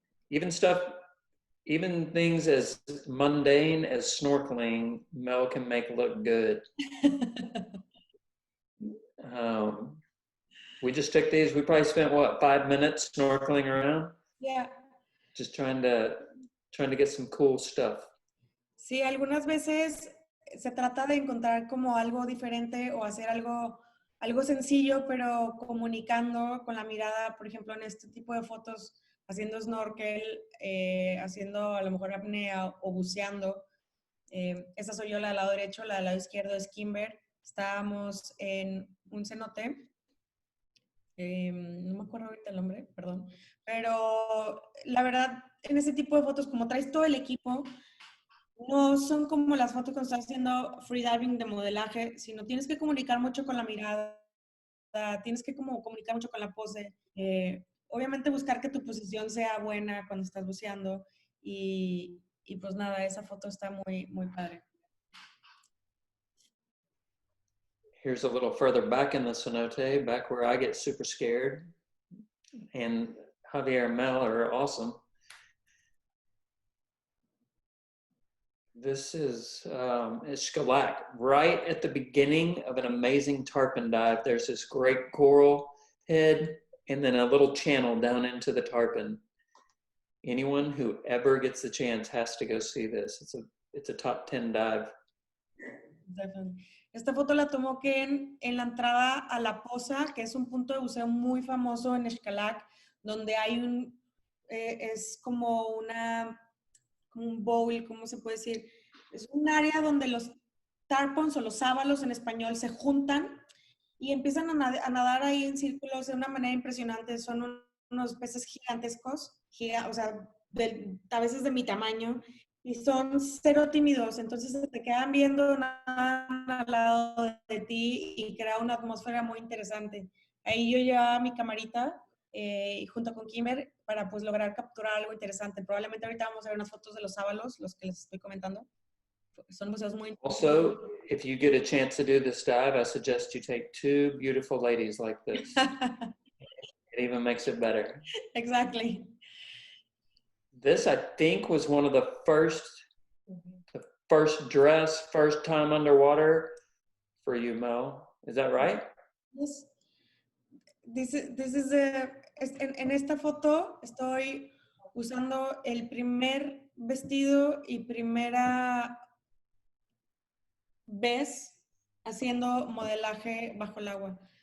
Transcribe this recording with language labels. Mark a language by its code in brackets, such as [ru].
[en] Even things as mundane as snorkeling, Mel can make look good. We just took these, we probably spent, what, 5 minutes snorkeling around? Yeah. Just trying to get some cool stuff. [es] Sí, algunas veces se trata de encontrar como algo diferente o hacer algo sencillo, pero comunicando con la mirada, por ejemplo, en este tipo de fotos, haciendo snorkel, haciendo a lo mejor apnea o buceando. Esa soy yo, la del lado derecho, la del lado izquierdo es Kimber. Estábamos en un cenote. No me acuerdo ahorita el nombre, perdón. Pero la verdad, en ese tipo de fotos, como traes todo el equipo, no son como las fotos cuando estás haciendo freediving de modelaje, sino tienes que comunicar mucho con la mirada, tienes que como comunicar mucho con la pose. Obviamente buscar que tu posición sea buena cuando estás buceando y pues nada, esa foto está muy, muy padre. [en] Here's a little further back in the cenote, back where I get super scared. And Javier and Mel are awesome. This is Scalac. Right at the beginning of an amazing tarpon dive, there's this great coral head and then a little channel down into the tarpon. Anyone who ever gets the chance has to go see this. It's a top 10 dive. Definitely. [es] Esta foto la tomó Ken en la entrada a La Poza, que es un punto de buceo muy famoso en Xcalac, donde hay es como un bowl, ¿cómo se puede decir? Es un área donde los tarpons o los sábalos en español se juntan y empiezan a nadar ahí en círculos de una manera impresionante. Son unos peces gigantescos, o sea, a veces de mi tamaño, y son cero tímidos, entonces te quedan viendo nada al lado de ti y crea una atmósfera muy interesante. Ahí yo llevaba mi camarita junto con Kimber para pues lograr capturar algo interesante. Probablemente ahorita vamos a ver unas fotos de los sábalos, los que les estoy comentando. Son museos muy interesantes. [en] Also, if you get a chance to do this dive, I suggest you take 2 beautiful ladies like this. It even makes it better. Exactly. This, I think, was one of the first time underwater for you, Mel. Is that right? Yes. This is [es] en esta foto estoy usando el primer vestido y primera vez haciendo modelaje bajo el agua.